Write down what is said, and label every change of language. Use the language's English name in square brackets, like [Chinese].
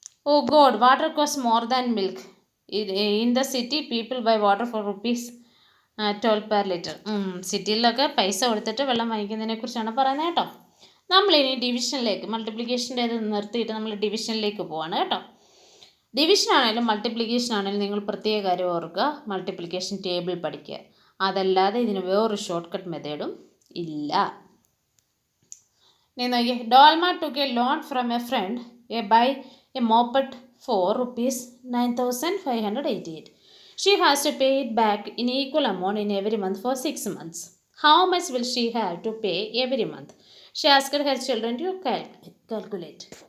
[English] Oh God, water costs more than milk. In the city, people buy water for ₹12 per liter. [Malayalam] സിറ്റിയിലൊക്കെ പൈസ കൊടുത്തിട്ട് വെള്ളം വാങ്ങിക്കുന്നതിനെ കുറിച്ചാണ് പറയുന്നത് കേട്ടോ. നമ്മളിനി ഡിവിഷനിലേക്ക്, മൾട്ടിപ്ലിക്കേഷൻ്റെ ഇത് നിർത്തിയിട്ട് നമ്മൾ ഡിവിഷനിലേക്ക് പോവാണ് കേട്ടോ. ഡിവിഷൻ ആണെങ്കിലും മൾട്ടിപ്ലിക്കേഷൻ ആണെങ്കിലും നിങ്ങൾ പ്രത്യേക കാര്യം ഓർക്കുക, മൾട്ടിപ്ലിക്കേഷൻ ടേബിൾ പഠിക്കുക. അതല്ലാതെ ഇതിന് വേറൊരു ഷോർട്ട് കട്ട് മെത്തേഡും ഇല്ല. നീ നോക്കിയേ, [English] Dolma took a loan from a friend buy a moped for ₹9,588. She has to pay it back in equal amount in every month for 6 months. How much will she have to pay every month? She asked her children to calculate.